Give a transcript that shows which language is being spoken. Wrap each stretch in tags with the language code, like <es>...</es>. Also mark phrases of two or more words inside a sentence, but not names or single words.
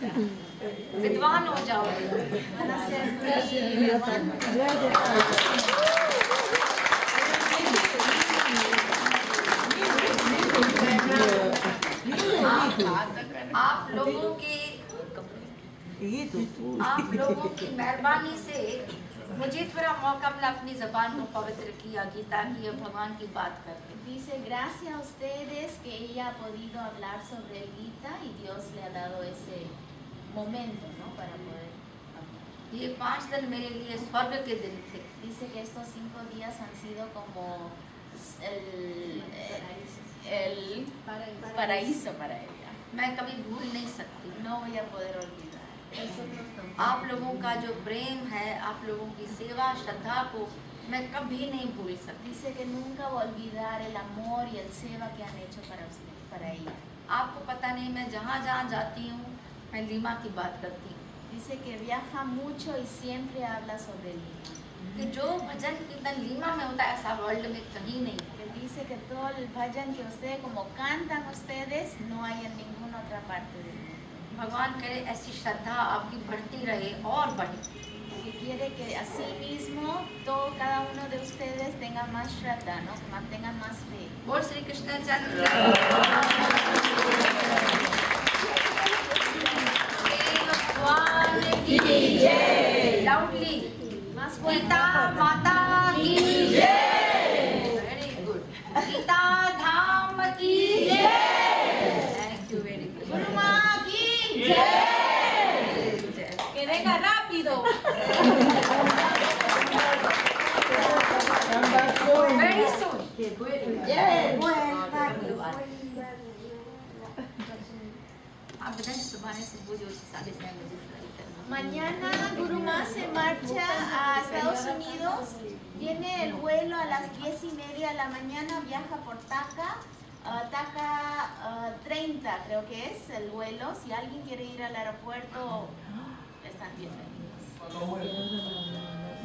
<hi>विद्वान हो जाओगे।</hi> <es>Van a ser</es> <hi>आप लोगों की मेहरबानी से मुझे थोड़ा मौका मिला अपनी जबान को पवित्र किया, गीता की और भगवान की बात करके।</hi> <es>Dice, gracias a ustedes que ella ha podido hablar sobre el Gita y Dios le ha dado ese momento, ¿no? Para poder hablar.</es> <hi>ये 5 दिन मेरे लिए स्वर्ग के दिन थे।</hi> <es>Dice que estos 5 días han sido como el paraíso para ella.</es> <hi>मैं कभी भूल नहीं सकती।</hi> <es>No voy a poder olvidar.</es> <hi>आप लोगों का जो प्रेम है, आप लोगों की सेवा श्रद्धा को मैं कभी नहीं भूल सकती।</hi> <es>Dice que nunca va a olvidar el amor y el seva que han hecho para usted, para ella.</es> <hi>आपको पता नहीं, मैं जहाँ जाती हूँ मैं लीमा की बात करती हूँ।</hi> <es>Dice que viaja mucho y siempre habla sobre Lima.</es> <hi>कि जो भजन कीर्तन लीमा में होता है ऐसा वर्ल्ड में कहीं नहीं।</hi> <es>Que dice que todo el bhajan que ustedes, como cantan ustedes, no hay en ninguna otra parte del mundo.</es> <hi>भगवान करे ऐसी श्रद्धा आपकी बढ़ती रहे और बढ़े।</hi> <es>Que quiere que así mismo cada uno de ustedes tenga más shraddha, ¿no? Que mantengan más fe.</es> <hi>बोल श्री कृष्ण चंद्र भगवान की जय। लाउडली</hi> <es>Más fuerte.</es> <hi>गीता माता की जय।</hi> <en>very good.</en> <hi>गीता धाम की जय।</hi> <en>thank you, very good.</en> <hi>गुरु माँ की जय।</hi> <es>que venga rápido.</es> <en>Very soon.</en> <hi>आप बताएं सुबह से पूरी 6:30 बजे फ्लाइट है।</hi> <es>Mañana Guru Maa se marcha a Estados Unidos. Viene el vuelo a las 10:30 de la mañana. Viaja por TACA. TACA 30 creo que es el vuelo. Si alguien quiere ir al aeropuerto, están bienvenidos.</es>